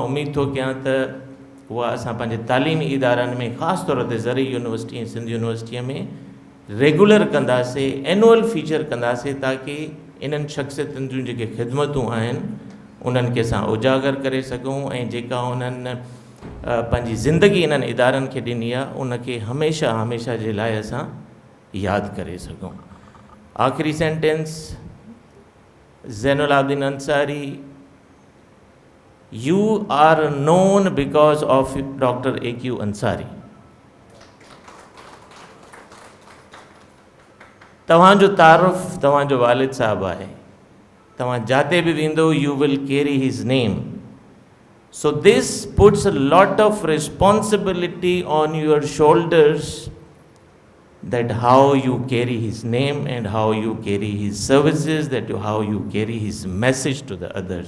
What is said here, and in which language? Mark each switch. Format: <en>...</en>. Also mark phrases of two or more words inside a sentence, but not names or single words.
<sd>उमेद थो कयां त उहा असां पंहिंजे तालीमी इदारनि में, ख़ासि तौर ते ज़री यूनिवर्सिटी ऐं सिंध यूनिवर्सिटीअ में रेगुलर कंदासीं,</sd> <en>annual feature</en> <sd>कंदासीं, ताकी इन्हनि शख़्सियतुनि जूं जेके ख़िदमतूं आहिनि उन्हनि खे असां उजागर करे सघूं ऐं जेका उन्हनि पंहिंजी ज़िंदगी इन्हनि इदारनि खे ॾिनी आहे उनखे हमेशह हमेशह जे लाइ असां यादि करे सघूं। आख़िरी सेंटेंस, ज़ैनुल आबिदीन अंसारी,</sd> <en>You are known because of Doctor A.Q. Ansari.</en> <sd>तव्हांजो तारुफ़ तव्हांजो वालिद साहब आहे, तव्हां जाते बि वेंदो,</sd> <en>You will carry his name. So this puts a lot of responsibility on your shoulders, that how you carry his name and how you carry his services, how you carry his message to the others.</en>